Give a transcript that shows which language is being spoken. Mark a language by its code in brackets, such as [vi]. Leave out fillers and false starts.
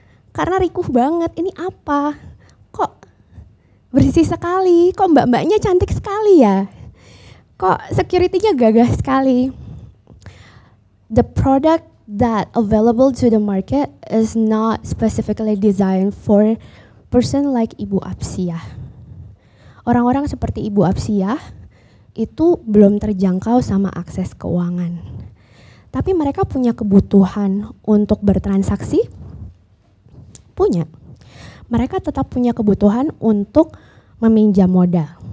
[id] Karena rikuh banget, ini apa? Kok bersih sekali, kok mbak-mbaknya cantik sekali ya? Kok security-nya gagah sekali? [en] The product that available to the market is not specifically designed for person like Ibu Apsiah. [id] Orang-orang seperti Ibu Apsiah itu belum terjangkau sama akses keuangan. Tapi mereka punya kebutuhan untuk bertransaksi? Punya. mereka tetap punya kebutuhan untuk meminjam modal.